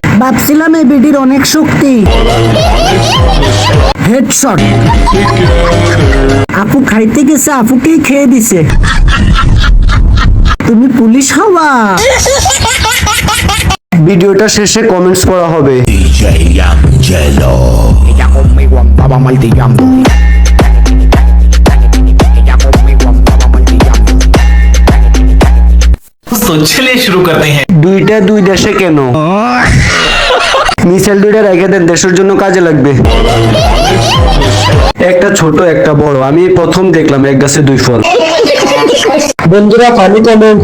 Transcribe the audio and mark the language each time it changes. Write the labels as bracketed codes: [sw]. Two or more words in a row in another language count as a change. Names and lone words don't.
[bn] ভাবছিলাম এই ভিডিওর অনেক শক্তি। হেডশট। আপু খাইতে গেছে, আপুকেই খেয়ে দিছে। তুমি পুলিশ হবা। ভিডিওটা শেষে কমেন্টস করা হবে। [es] Ella conmigo andaba martillando. Ella conmigo andaba martillando. [hi] तो चलिए शुरू करते हैं। [bn] দুইটা দুই দেশে কেন? মিসাইল দুইটা রেখে দেন, দেশের জন্য কাজে লাগবে। একটা ছোট একটা বড়, আমি প্রথম দেখলাম এক গাছে দুই ফল। বন্ধুরা ফানি কমেন্ট।